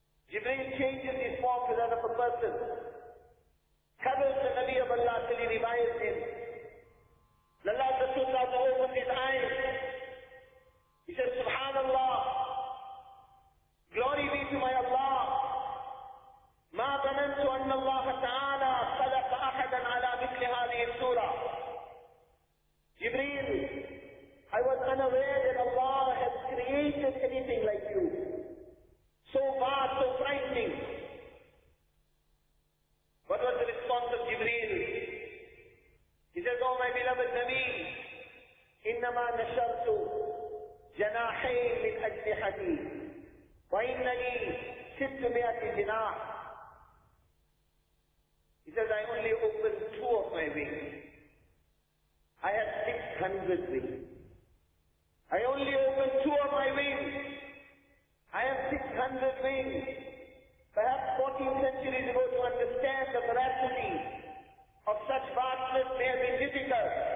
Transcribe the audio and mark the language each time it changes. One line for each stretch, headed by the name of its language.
English: Jibreel changes his form to that of a person. Covers the Nabi of Allah till he revives him. Allah Rasulullah opens his eyes. He says, Subhanallah, glory be to my Allah.
Arabic: ما ظننت أن الله تعالى خلق أحدا على مثل هذه السورة.
English: Jibreel, I was unaware that Allah has created anything like you. So vast, so frightening. What was the response of Jibreel? He says, Oh my beloved Nabi,
Arabic: إِنَّمَا نَشَرْتُ جَنَاحَيْنِ مِنْ أَجْنِحَتِي وَإِنَّنِي سِتُ مِئَةِ جِنَاحِ.
English: He says, I only opened two of my wings. I have 600 wings. I only opened two of my wings. I have 600 wings. Perhaps 14 centuries ago to understand the veracity of such vastness may have been difficult.